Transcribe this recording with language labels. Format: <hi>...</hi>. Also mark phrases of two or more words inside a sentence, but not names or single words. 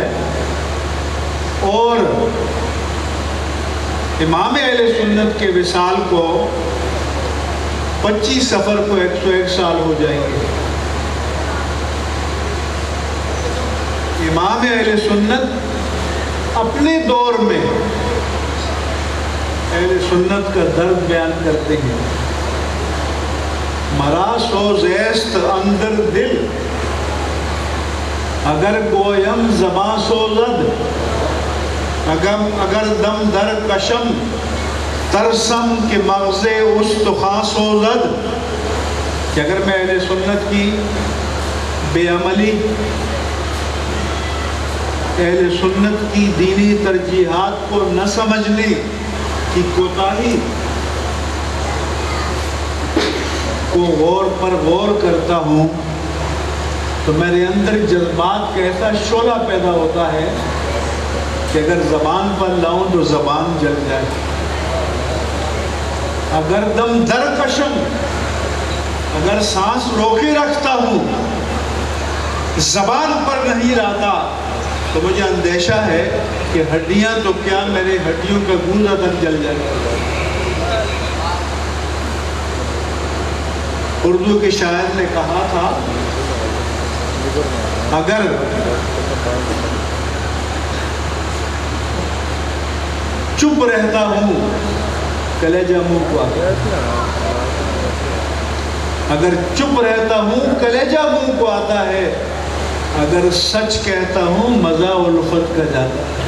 <ur>اور امام اہل سنت کے وصال کو 25 سفر کو 101 سال ہو جائیں گے. امام اہل سنت اپنے دور میں اہل سنت کا درد بیان کرتے ہیں.</ur> <fa>مرا سوز ایست اندر دل, اگر گویم زباں سوزد, اگر دم در کشم ترسم کے مغز استخاں سوزد.</fa> <ur>کہ اگر میں اہل سنت کی بے عملی, اہل سنت کی دینی ترجیحات کو نہ سمجھنے کی کوتاہی کو غور پر غور کرتا ہوں تو میرے اندر جذبات کا ایسا شعلہ پیدا ہوتا ہے کہ اگر زبان پر لاؤں تو زبان جل جائے.</ur> <fa>اگر دم در کشم,</fa> <ur>اگر سانس روکے رکھتا ہوں, زبان پر نہیں لاتا, تو مجھے اندیشہ ہے کہ ہڈیاں تو کیا میرے ہڈیوں کا گودا تک جل جائے. اردو کے شاعر نے کہا تھا, اگر چپ رہتا ہوں کلیجہ منہ کو آتا ہے, اگر چپ رہتا ہوں کلیجہ منہ کو آتا ہے, اگر سچ کہتا ہوں مزہ الفت کا جاتا ہے.</ur>